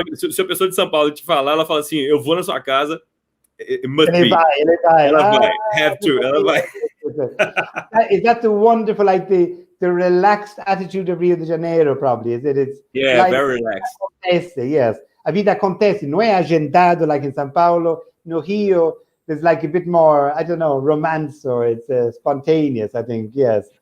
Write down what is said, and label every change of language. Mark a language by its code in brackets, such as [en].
[pt] Se a pessoa de São Paulo te falar, ela fala assim, eu vou na sua casa, ele vai. Ela vai, [en] have to, [pt] ela vai. [en] Is that the wonderful, like the relaxed attitude of Rio de Janeiro, probably, is it? It's like, very relaxed. [pt] Acontece, [en] yes. [pt] A vida acontece, não é agendado [en] like in São Paulo. [pt] No Rio, [en] there's like a bit more, I don't know, romance, or it's spontaneous, I think, yes.